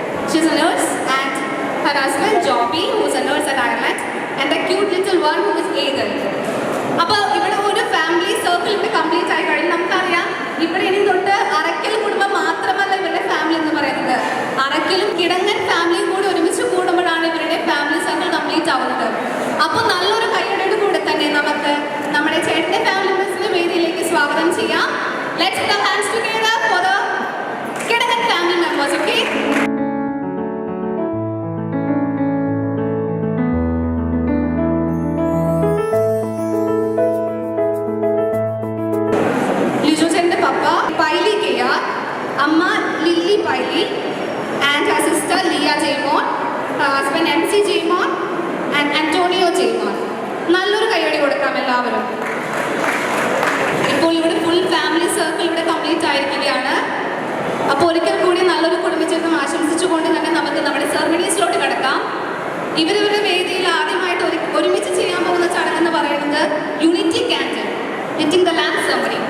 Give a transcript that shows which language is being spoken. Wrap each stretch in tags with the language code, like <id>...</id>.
<en>She is a nurse and her husband Joby, who is a nurse at Ireland, and the cute little one who is Adel.</en> <ml>അപ്പോൾ ഇവിടെ ഒരു family circle ഇവിടെ complete ആയി കഴിഞ്ഞു. നമുക്കറിയാം ഇവിടെ ഇനി തൊട്ട് അറക്കൽ കുടുംബം മാത്രമല്ല ഇവരുടെ ഫാമിലി എന്ന് പറയുന്നത്. അറക്കലും കിടങ്ങൻ ഫാമിലിയും കൂടി ഒരുമിച്ച് കൂടുമ്പോഴാണ് ഇവരുടെ ഫാമിലി സർക്കിൾ കംപ്ലീറ്റ് ആവുന്നത്. അപ്പോൾ നല്ലൊരു കൈയ്യടിയുടെ കൂടെ തന്നെ നമുക്ക് നമ്മുടെ ചേട്ടൻ്റെ ഫാമിലി മെമ്പേഴ്സിന്റെ വേദിയിലേക്ക് സ്വാഗതം ചെയ്യാം.</ml> <en>Let's put our hands together for the Kidangan family members, okay? Lijojen's papa, Paili Kaya, Amma Lily Paili, and her sister Leah Jaymon, her husband MC Jaymon, and Antonio Jaymon.</en> <ml>നല്ലൊരു കൈയ്യടി കൊടുക്കാം എല്ലാവരും. ഇപ്പോൾ ഇവിടെ full family circle ഇവിടെ complete ആയിരിക്കുകയാണ്. അപ്പോൾ ഒരിക്കൽ കൂടി നല്ലൊരു കുടുംബജീവിതം ആശംസിച്ചുകൊണ്ട് തന്നെ നമുക്ക് നമ്മുടെ സെർമണീസിലോട്ട് കിടക്കാം. ഇവരുടെ വേദിയിൽ ആദ്യമായിട്ട് ഒരുമിച്ച് ചെയ്യാൻ പോകുന്ന ചടങ്ങെന്ന് പറയുന്നത്</ml> <en>Unity candle lighting the land ceremony.</en>